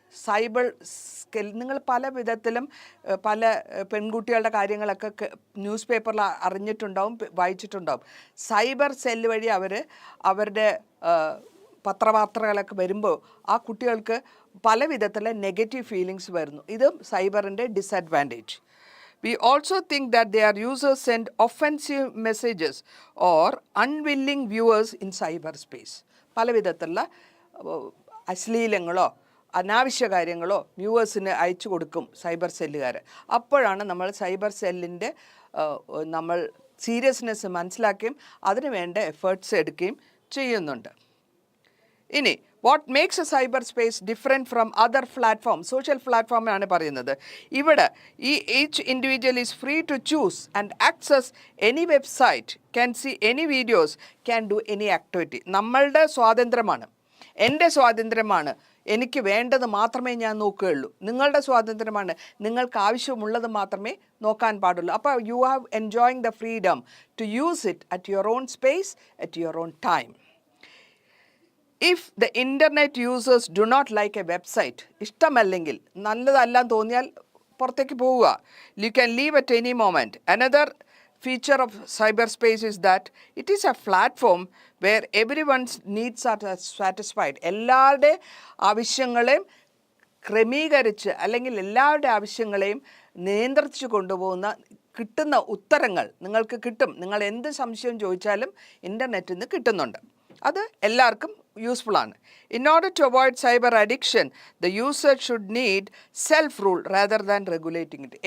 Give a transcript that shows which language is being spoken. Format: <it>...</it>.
<ml>Cyber നിങ്ങൾ പല വിധത്തിലും പല പെൺകുട്ടികളുടെ കാര്യങ്ങളൊക്കെ ന്യൂസ് പേപ്പറിൽ അറിഞ്ഞിട്ടുണ്ടാവും, വായിച്ചിട്ടുണ്ടാവും. സൈബർ സെല്ല് വഴി അവരുടെ പത്രവാർത്തകളൊക്കെ വരുമ്പോൾ ആ കുട്ടികൾക്ക് പല വിധത്തിലെ നെഗറ്റീവ് ഫീലിങ്സ് വരുന്നു. ഇതും സൈബറിൻ്റെ disadvantage.</ml> <en>We also think that their users send offensive messages or unwilling viewers in cyberspace.</en> <ml>പല വിധത്തിലുള്ള അശ്ലീലങ്ങളോ അനാവശ്യ കാര്യങ്ങളോ വ്യൂവേഴ്സിന് അയച്ചു കൊടുക്കും സൈബർ സെല്ലുകാർ. അപ്പോഴാണ് നമ്മൾ സൈബർ സെല്ലിൻ്റെ നമ്മൾ സീരിയസ്നെസ് മനസ്സിലാക്കുകയും അതിനു വേണ്ട എഫേർട്സ് എടുക്കുകയും ചെയ്യുന്നുണ്ട്. ഇനി</ml> <en>what makes a cyber space different from other platform,</en> <ml>social പ്ലാറ്റ്ഫോമാണ് പറയുന്നത്. ഇവിടെ</ml> <en>Each individual is free to choose and access any website, can see any videos, can do any activity.</en> <ml>നമ്മളുടെ സ്വാതന്ത്ര്യമാണ്, എൻ്റെ സ്വാതന്ത്ര്യമാണ്, എനിക്ക് വേണ്ടത് മാത്രമേ ഞാൻ നോക്കുകയുള്ളൂ. നിങ്ങളുടെ സ്വാതന്ത്ര്യമാണ്, നിങ്ങൾക്ക് ആവശ്യമുള്ളത് മാത്രമേ നോക്കാൻ പാടുള്ളൂ. അപ്പോൾ</ml> <en>You have enjoying the freedom to use it at your own space, at your own time. If the internet users do not like a website,</en> <ml>ഇഷ്ടമല്ലെങ്കിൽ, നല്ലതല്ലാന്ന് തോന്നിയാൽ പുറത്തേക്ക് പോവുക.</ml> <en>You can leave at any moment. Another feature of cyberspace is that it is a platform where everyone's needs are satisfied.</en> <ml>എല്ലാവരുടെ ആവശ്യങ്ങളെയും ക്രമീകരിച്ച് അല്ലെങ്കിൽ എല്ലാവരുടെ ആവശ്യങ്ങളെയും നിയന്ത്രിച്ചു കൊണ്ടുപോകുന്ന കിട്ടുന്ന ഉത്തരങ്ങൾ നിങ്ങൾക്ക് കിട്ടും. നിങ്ങൾ എന്ത് സംശയം ചോദിച്ചാലും ഇൻ്റർനെറ്റിൽ നിന്ന് കിട്ടുന്നുണ്ട്. അത് എല്ലാവർക്കും യൂസ്ഫുൾ ആണ്.</ml> <en>In order to avoid cyber addiction the user should need self rule rather than regulating it.</en>